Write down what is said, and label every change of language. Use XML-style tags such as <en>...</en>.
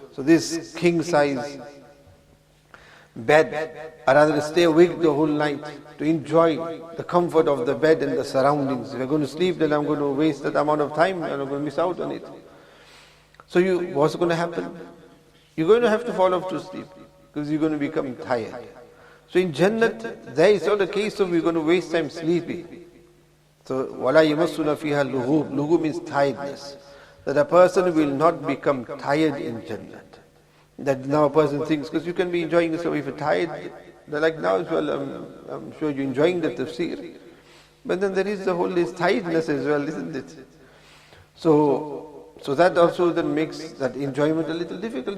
<en>So this king size bed, I'd rather stay awake the whole night to enjoy the comfort of the bed and the surroundings. If I'm going to sleep, then I'm going to waste that amount of time and I'm going to miss out on it. So what's going to happen? You're going to have to fall off to sleep because you're going to become tired. So in Jannat, there is not a case of we're going to waste time sleeping. So,</en> <ar>وَلَا يَمَسُّنَا فِيهَا لُغُوبٌ.</ar> <en>Lughub means tiredness. That a person will not become tired in Jannat. That now a person thinks, because you can be enjoying yourself, if you're tired, like now as well, I'm sure you're enjoying the tafsir. But then there is the whole tiredness as well, isn't it? So that also then makes that enjoyment a little difficult.</en>